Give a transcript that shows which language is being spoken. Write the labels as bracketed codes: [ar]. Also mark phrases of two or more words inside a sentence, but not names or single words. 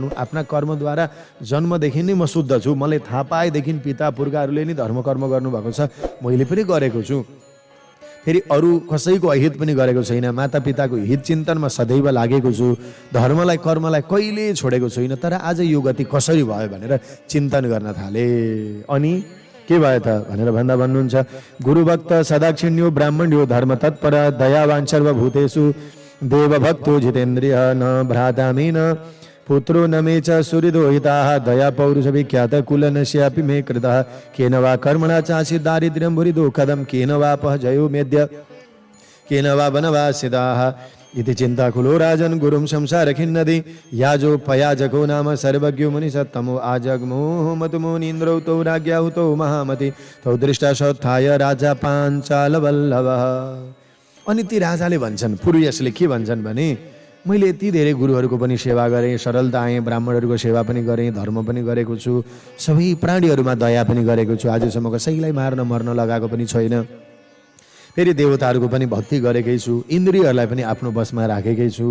[ne] आफ्ना कर्मद्वारा जन्मदेखि नै म शुद्ध छु, मलाई थाहा पाएदेखि पिता पुर्खाहरूले नै धर्म कर्म गर्नुभएको छ, मैले पनि गरेको छु, फेरि अरू कसैको अहित पनि गरेको छैन, माता पिताको हित चिन्तनमा सदैव लागेको छु, धर्मलाई कर्मलाई कहिले छोडेको छैन, तर आज यो गति कसरी भयो भनेर चिन्तन गर्न थाले। अनि के भयो त भनेर भन्दा भन्नुहुन्छ, [sa] गुरुभक्त सदाक्षिण्यो ब्राह्मण्यो धर्म तत्पर दयावान सर्वभूतेषु देवभक्तो जितेन्द्रिय न भ्रातामी न पुत्रो न मे च सुहृदोहिताः दया पौरुष विख्यात कुलनस्यापि मे कृतः केन वा कर्मणा चासि दारिद्र्यं भुरिदुःखदं केन वापः जयो मेद्य केन वा वनवासिताः इति चिन्ताकुलो राजन् गुरुं संसार खिन्नदि याजोपयाजको नाम सर्वज्ञो मुनिसत्तमो आजग्मो मतमुनीन्द्रौ तौ राज्ञाहु तौ महामति तौ दृष्टा सत्थाय राजा पाञ्चालवल्लभः। [ne] अनि ती राजाले भन्छन्, पूर्वजले के भन्छन् भने मैले यति धेरै गुरुहरूको पनि सेवा गरेँ, सरलता आएँ, ब्राह्मणहरूको सेवा पनि गरेँ, धर्म पनि गरेको छु, सबै प्राणीहरूमा दया पनि गरेको छु, आजसम्म कसैलाई मार्न मर्न लगाएको पनि छैन, फेरि देवताहरूको पनि भक्ति गरेकै छु, इन्द्रियहरूलाई पनि आफ्नो बसमा राखेकै छु।